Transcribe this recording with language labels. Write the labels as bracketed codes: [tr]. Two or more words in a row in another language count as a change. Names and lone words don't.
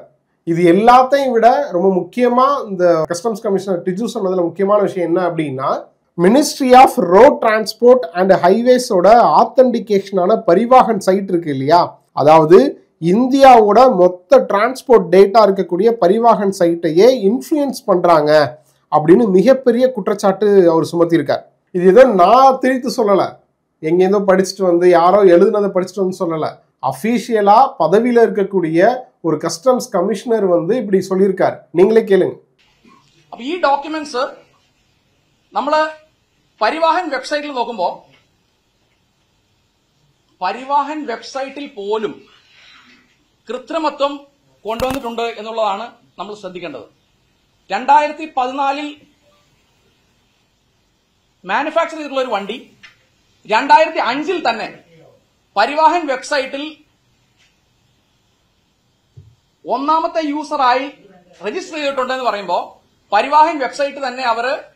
[ta] இது எல்லாத்தையும் விட ரொம்ப முக்கியமா இந்த [en] customs commissioner [ta] டிஜு சொன்னதுல முக்கியமான விஷயம் என்ன அப்படின்னா, மினிஸ்ட்ரி ஆஃப் ரோட் டிரான்ஸ்போர்ட் அண்ட் ஹைவேஸோட ஆத்தென்டிகேஷனான பரிவாகன் சைட் இருக்கு இல்லையா, அதாவது இந்தியாவோட மொத்த [en] transport data [ta] இருக்கக்கூடிய பரிவாகன் சைட்டையே இன்ஃப்ளூயன்ஸ் பண்றாங்க அப்படின்னு மிகப்பெரிய குற்றச்சாட்டு அவர் சுமத்தியிருக்கார். இது ஏதோ நான் திரித்து சொல்லல, எங்கேருந்தோ படிச்சுட்டு வந்து யாரோ எழுதுனதை படிச்சுட்டு வந்து சொல்லல. அஃபீஷியலா பதவியில இருக்கக்கூடிய ஒரு [en] customs commissioner [ta] வந்து இப்படி சொல்லியிருக்காரு. நீங்களே கேளுங்க. [ml] അപ്പൊ ഈ ഡോക്യുമെന്റ്സ് നമ്മള് പരിവാഹൻ വെബ്സൈറ്റിൽ നോക്കുമ്പോൾ പരിവാഹൻ വെബ്സൈറ്റിൽ പോലും കൃത്രിമത്വം കൊണ്ടുവന്നിട്ടുണ്ട് എന്നുള്ളതാണ് നമ്മൾ ശ്രദ്ധിക്കേണ്ടത്. 2014 മാനുഫാക്ചർ ചെയ്തിട്ടുള്ള ഒരു വണ്ടി 2005 തന്നെ പരിവാഹൻ വെബ്സൈറ്റിൽ ഒന്നാമത്തെ യൂസറായി രജിസ്റ്റർ ചെയ്തിട്ടുണ്ടെന്ന് പറയുമ്പോൾ പരിവാഹൻ വെബ്സൈറ്റ് തന്നെ അവര്